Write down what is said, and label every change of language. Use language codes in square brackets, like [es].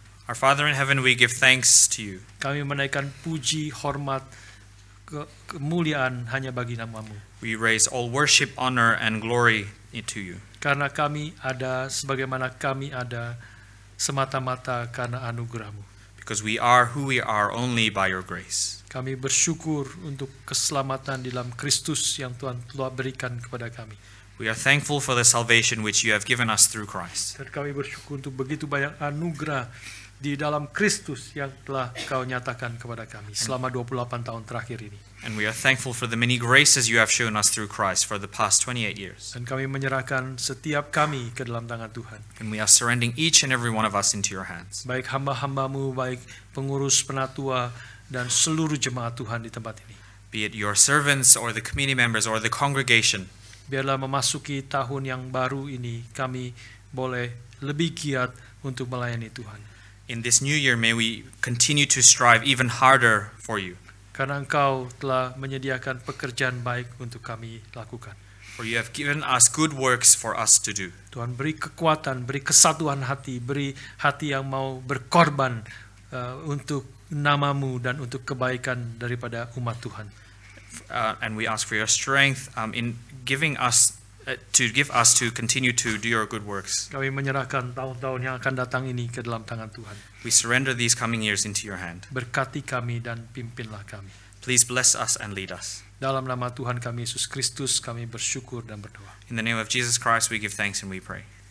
[en] Our Father in heaven, we give thanks to you. [id] Kami menaikkan puji, hormat, kemuliaan hanya bagi namamu. [en] We raise all worship, honor, and glory to you. [id] Karena kami ada sebagaimana kami ada semata-mata karena anugerahmu. [en] Because we are who we are only by your grace. [id] Kami bersyukur untuk keselamatan di dalam Kristus yang Tuhan telah berikan kepada kami. [en] We are thankful for the salvation which you have given us through Christ. [id] Dan kami bersyukur untuk begitu banyak anugerah di dalam Kristus yang telah Kau nyatakan kepada kami selama 28 tahun terakhir ini. [en] And we are thankful for the many graces you have shown us through Christ for the past 28 years. [id] Dan kami menyerahkan setiap kami ke dalam tangan Tuhan. [en] And we are surrendering each and every one of us into your hands. [id] Baik hamba-hambamu, baik pengurus penatua, dan seluruh jemaat Tuhan di tempat ini. [en] Be it your servants or the community members or the congregation. [id] Biarlah memasuki tahun yang baru ini kami boleh lebih giat untuk melayani Tuhan. [en] In this new year, may we continue to strive even harder for you. [id] Karena Engkau telah menyediakan pekerjaan baik untuk kami lakukan. [en] For you have given us good works for us to do. [id] Tuhan, beri kekuatan, beri kesatuan hati, beri hati yang mau berkorban untuk namamu dan untuk kebaikan daripada umat Tuhan. [en] And we ask for your strength in giving us to continue to do your good works. [id] Kami menyerahkan tahun-tahun yang akan datang ini ke dalam tangan Tuhan. [en] We surrender these coming years into your hand. [id] Berkati kami dan pimpinlah kami. [en] Please bless us and lead us. [id] Dalam nama Tuhan kami Yesus Kristus kami bersyukur dan berdoa. [en] In the name of Jesus Christ we give thanks and we pray.